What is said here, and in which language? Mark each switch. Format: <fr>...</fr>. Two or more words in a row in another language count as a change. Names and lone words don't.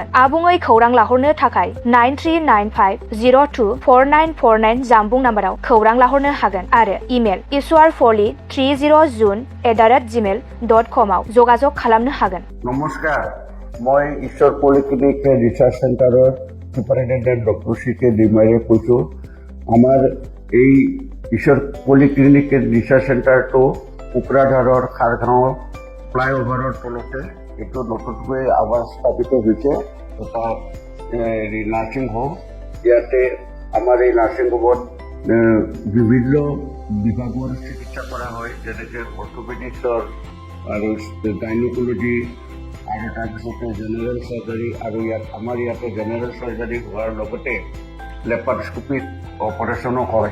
<brx>आबुङै खौरां लाहरनो थाखाय 9395024949 जानबुं नाम्बाराव खौरां लाहरनो हागोन आरो इमेल iswarfoli30@gmail.com आव जगाजग खालामनो हागोन।</brx> <hi>नमस्कार, मैं ईश्वर पॉलिक्लिनिक रिसार्च सेंटर सुपारिटेंडेंट डॉक्टर CK डिमारे कैसो।</hi> <as>आमार এই ईश्वर पॉलिक्लिनिक रिसार्च सेंटर तो कोकराझार खारगांव फ्लाईओवर तलते এইটো নতুনকৈ আবার স্থাপিত হয়েছে। এটা</as> <en>nursing home.</en> <as>ইয়াতে আমার এই</as> <en>nursing home</en> <as>বিভিন্ন বিভাগৰ চিকিৎসা কৰা হয়, যেনেকৈ অৰ্থপেডিক্সৰ আৰু গাইনোকলজি আৰু তাৰপিছতে</as> <en>general surgery,</en> <as>আৰু আমাৰ ইয়াতে</as> <en>general surgery</en> <as>হোৱাৰ লগতে</as> <en>laparoscopic operation</en> <as>হয়।</as>